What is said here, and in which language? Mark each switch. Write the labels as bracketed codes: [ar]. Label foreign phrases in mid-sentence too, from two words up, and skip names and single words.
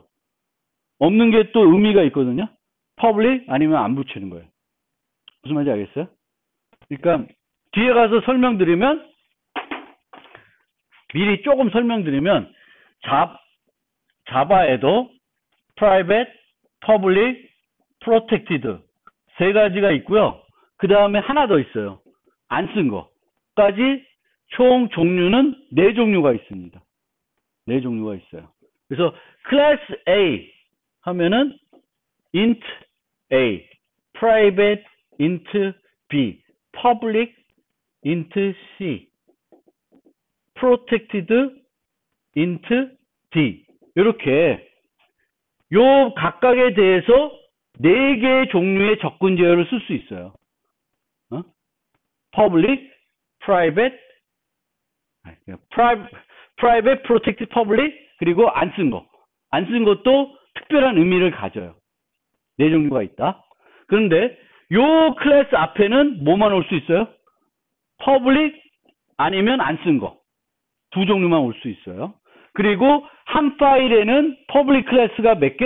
[ko] 없는 게 또 의미가 있거든요. public 아니면 안 붙이는 거예요. 무슨 말인지 알겠어요? 그러니까 뒤에 가서 설명드리면, 미리 조금 설명드리면 자바에도 [en] private, public, protected [ko] 세 가지가 있고요. 그 다음에 하나 더 있어요. 안 쓴 거까지 총 종류는 4종류가 있습니다. 4종류가 있어요. 그래서 클래스 A 하면은 [en] int A, private int B, public int C, protected int D. [ko] 이렇게 요 각각에 대해서 4개의 종류의 접근 제어를 쓸 수 있어요. [en] public, private, protected, public, [ko] 그리고 안 쓴 거. 안 쓴 것도 특별한 의미를 가져요. 4종류가 있다. 그런데 요 클래스 앞에는 뭐만 올 수 있어요? public 아니면 안 쓴 거. 2종류만 올 수 있어요. 그리고 한 파일에는 public 클래스가 몇 개?